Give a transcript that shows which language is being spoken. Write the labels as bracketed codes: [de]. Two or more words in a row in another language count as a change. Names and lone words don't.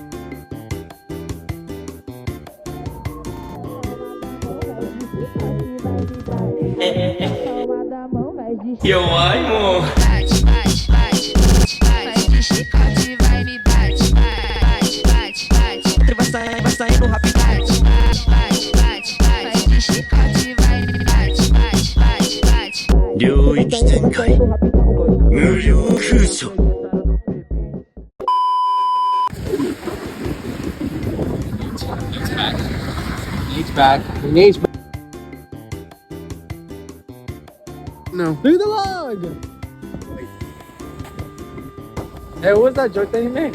[pt] Eu amo. Bate, bate, bate, bate, de chicote vai me bate, bate, bate, bate, vai sair no rap, bate, bate, bate, bate, de chicote vai me bate, bate, bate, bate. [ja] 領域展開無料空所 [en] Needs back. Needs back. No. Look at the log! Hey, what was that joke that you made?